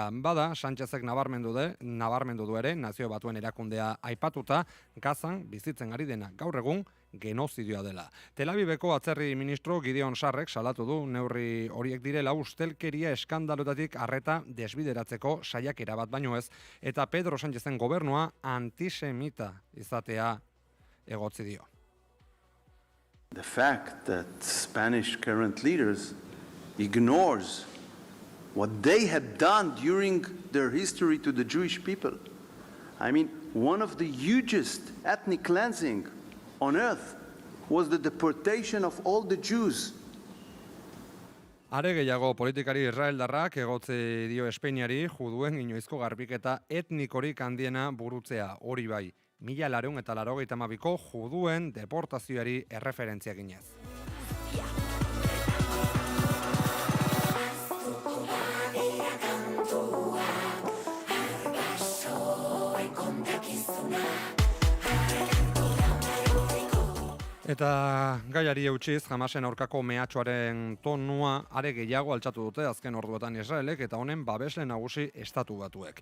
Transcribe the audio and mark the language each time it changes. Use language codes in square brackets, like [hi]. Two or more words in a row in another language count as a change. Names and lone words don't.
[eu] Bada, Sánchezek nabarmendu du ere, Nazio Batuen erakundea aipatuta, Gazan bizitzen ari dena gaur egun genozidioa dela. Tel Aviveko atzerri ministro Gideon Sarrek salatu du neurri horiek direla ustelkeria eskandalotatik arreta desbideratzeko saiakera bat baino ez, eta Pedro Sánchezen gobernua antisemita izatea egotzi dio. [en] The fact that Spanish current leaders ignores what they had done during their history to the Jewish people. I mean, one of the hugest ethnic cleansing on earth was the deportation of all the Jews. [eu] Are gehiago politikari israeldarrak egotzi dio Espainiari juduen inoizko garbiketa etnikorik handiena burutzea, hori bai, 1982ko juduen deportazioari erreferentzia ginez. Eta gaiari eutxiz, Hamasen aurkako mehatxoaren tonua are gehiago altxatu dute azken orduetan Israelek eta honen babesle nagusi estatu batuek.